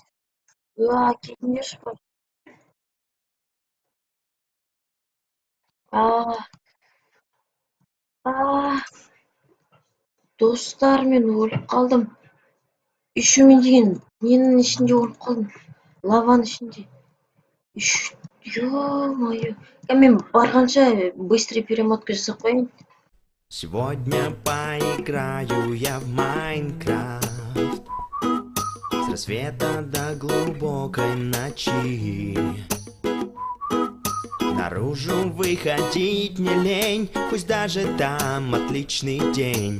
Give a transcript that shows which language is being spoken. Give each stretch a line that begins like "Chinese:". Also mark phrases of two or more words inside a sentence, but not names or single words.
Kazakh: Кетіңдерші бай. Достар, мен өліп қалдым. Еще мен деген ненің ішінде өліп қалдым. Лаваның ішінде. Ё-моё. Мен барғанша
Russian: быстрый перемотка
Kazakh: жасап қояйын.
Russian: Сегодня поиграю я в Майнкрафт с рассвета до глубокой ночи. Наружу выходить не лень, пусть даже там отличный день.